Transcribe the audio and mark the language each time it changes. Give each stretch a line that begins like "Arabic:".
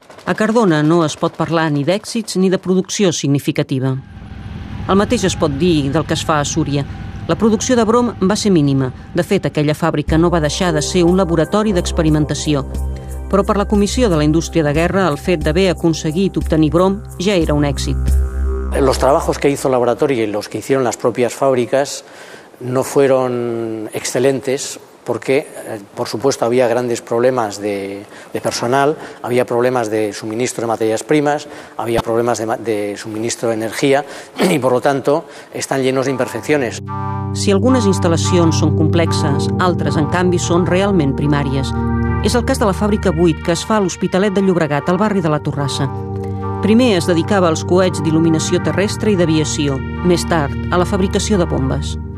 Catalan: A Cardona no es pot parlar ni d'èxits ni de producció significativa. El mateix es pot dir del que es fa a Súria. La producció de brom va ser mínima. De fet, aquella fàbrica no va deixar de ser un laboratori d'experimentació. Però per la Comissió de la Indústria de Guerra, el fet d'haver aconseguit obtenir brom ja era un èxit.
Spanish: Los trabajos que hizo el laboratorio y los que hicieron las propias fábricas no fueron excelentes porque, por supuesto, había grandes problemas de personal, había problemas de suministro de materias primas, había problemas de suministro de energía y, por lo tanto, están llenos de imperfecciones.
Catalan: Si algunes instal·lacions són complexes, altres, en canvi, són realment primàries. És el cas de la fàbrica 8, que es fa a l'Hospitalet de Llobregat, al barri de la Torrassa. Primer es dedicava als coets d'il·luminació terrestre i d'aviació, més tard a la fabricació de bombes.